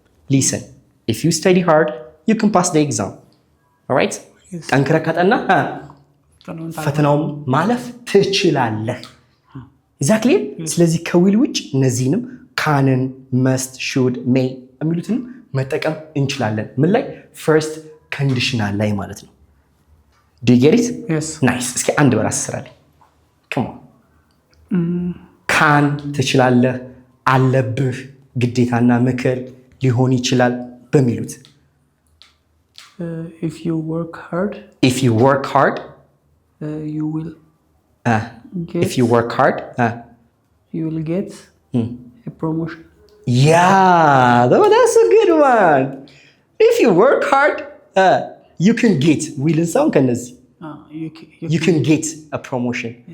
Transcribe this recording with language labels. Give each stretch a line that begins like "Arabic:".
English: listen if you study hard you can pass the exam. all right?
Amharic: ጠንክረህ ካጠናህ ፈተናውን ማለፍ ትችላለህ። exactly ስለዚህ ከዊል ውጭ እነዚህንም ካንን መስት ሹድ ሜይ የሚሉትን መጠቀም እንችላለን። ምን ላይ? ፈርስት ኮንዲሽናል ላይ ማለት ነው።
English: do you get it? yes
Amharic: nice እስኪ አንድ በራስ ስራልኝ። come on ካን ትችላለህ፣ አለብህ፣ ግዴታና ምክር ሊሆን ይችላል በሚሉት
English: if you work hard you will get if you work hard you will get a promotion. yeah that's a good one. if you work hard you can get will sound ከነዚህ you can get a promotion.